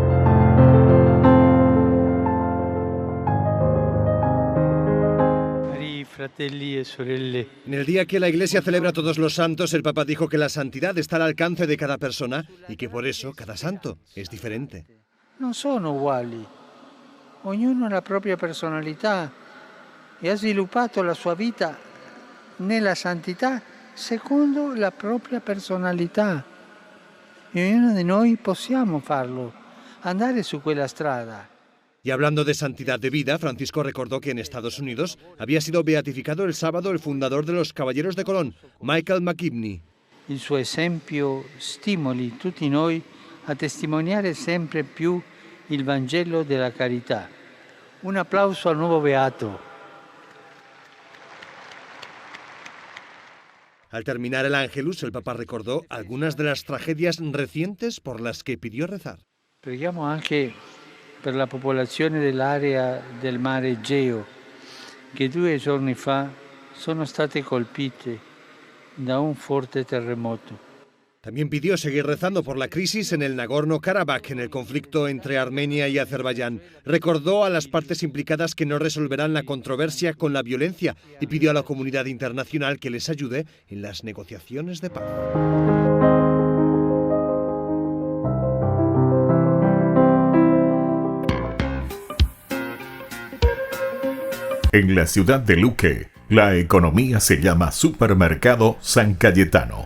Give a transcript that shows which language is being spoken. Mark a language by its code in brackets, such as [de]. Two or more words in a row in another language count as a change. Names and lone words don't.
[es] En el día que la Iglesia celebra a todos los santos, el Papa dijo que la santidad está al alcance de cada persona y que por eso cada santo es diferente. [it] No sono uguali, ognuno ha la propria personalità e ha sviluppato la sua vita nella santità secondo la propria personalità. E ognuno di noi possiamo farlo, andare su quella strada. [es] Y hablando de santidad de vida, Francisco recordó que en Estados Unidos había sido beatificado el sábado el fundador de los Caballeros de Colón, Michael McKibney. [it] Il suo esempio stimoli tutti noi a testimoniare sempre più il Vangelo della carità. Un applauso al nuovo beato. [es] Al terminar el Ángelus, el Papa recordó algunas de las tragedias recientes por las que pidió rezar. [it] Preghiamo anche per la popolazione dell'area del mare Egeo, che 2 giorni fa sono state colpite da un forte terremoto. [es] También pidió seguir rezando por la crisis en el Nagorno-Karabaj, en el conflicto entre Armenia y Azerbaiyán. Recordó a las partes implicadas que no resolverán la controversia con la violencia y pidió a la comunidad internacional que les ayude en las negociaciones de paz. En la ciudad de Luque, la economía se llama Supermercado San Cayetano.